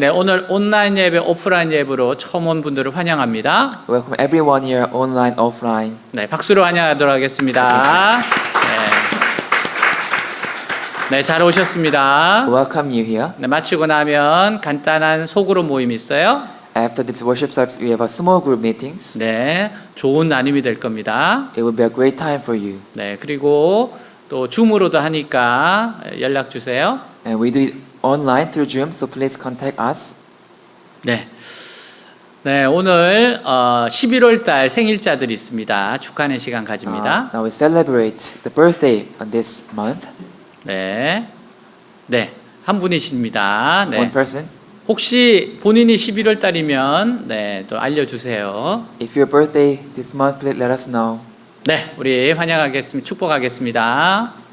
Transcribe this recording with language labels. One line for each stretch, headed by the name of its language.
Korean: 네, 오늘 온라인 예배, 오프라인 예배로 처음 온 분들을 환영합니다.
English: Welcome everyone here, online, offline.
Korean: 네, 박수로 환영하도록 하겠습니다. 네, 잘 오셨습니다.
English: Welcome you here.
Korean: 네, 마치고 나면 간단한 소그룹 모임이 있어요.
English: After this worship service, we have a small group meetings.
Korean: 네, 좋은 나눔이 될 겁니다.
English: It will be a great time for you.
Korean: 네, 그리고 또 줌으로도 하니까 연락 주세요.
English: And we do it online through Zoom, so please contact us.
Korean: 네. 네, 오늘 11월 달 생일자들이 있습니다. 축하하는 시간 가집니다.
English: Now we celebrate the birthday on this month.
Korean: 네. 네. 한 분이십니다.
English: One
Korean: 네.
English: person.
Korean: 혹시 본인이 11월 달이면 네, 또 알려 주세요.
English: If your birthday this month, please let us know.
Korean: 네, 우리 환영하겠습니다. 축복하겠습니다.